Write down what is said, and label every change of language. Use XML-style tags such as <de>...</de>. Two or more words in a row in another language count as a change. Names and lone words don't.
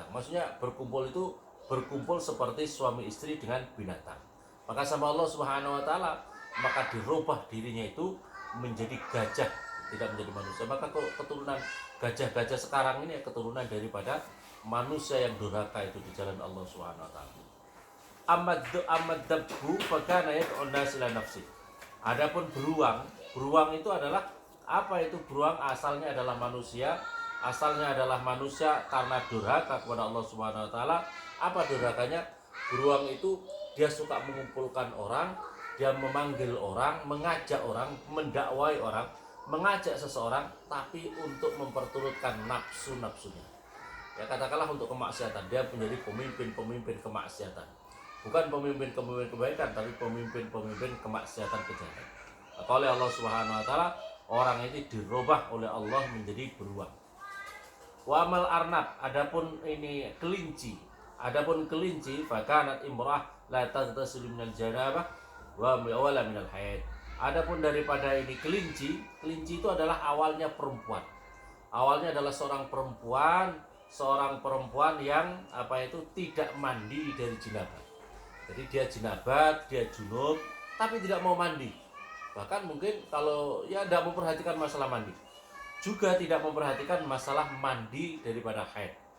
<id>Maksudnya berkumpul seperti suami istri dengan binatang. Maka sama Allah</id> <ar>سبحانه وتعالى,</ar> <id>maka dirubah dirinya itu menjadi gajah, tidak menjadi manusia. Maka keturunan gajah-gajah sekarang ini keturunan daripada manusia yang durhaka itu di jalan Allah</id> <ar>سبحانه وتعالى. أما الدب فكان يدعو الناس إلى نفسه.</ar> <id>Adapun beruang itu adalah apa itu beruang? Asalnya adalah manusia, karena durhaka kepada Allah</id> <ar>سبحانه وتعالى.</ar> <id>Apa durhakanya? Beruang itu dia suka mengumpulkan orang, dia memanggil orang, mengajak orang, mendakwai orang, mengajak seseorang tapi untuk memperturutkan nafsu-nafsunya. Ya katakanlah untuk kemaksiatan, dia menjadi pemimpin kemaksiatan. Bukan pemimpin kebaikan, tapi pemimpin kemaksiatan kejahatan. Maka oleh Allah</id> <ar>سبحانه وتعالى</ar> <id>orang ini dirubah oleh Allah menjadi beruang.</id> <ar>وأما الأرنب,</ar> <id>adapun ini kelinci.</id> <ar>فكانت امرأة لا تغتسل من الجنابة و ولا من الحيض.</ar> <id>Adapun daripada ini kelinci itu adalah awalnya perempuan. Awalnya adalah seorang perempuan yang tidak mandi dari jinabat. Jadi dia jinabat, dia junub, tapi tidak mau mandi. Bahkan mungkin kalau tidak memperhatikan masalah mandi, juga tidak memperhatikan masalah mandi daripada haid.</id>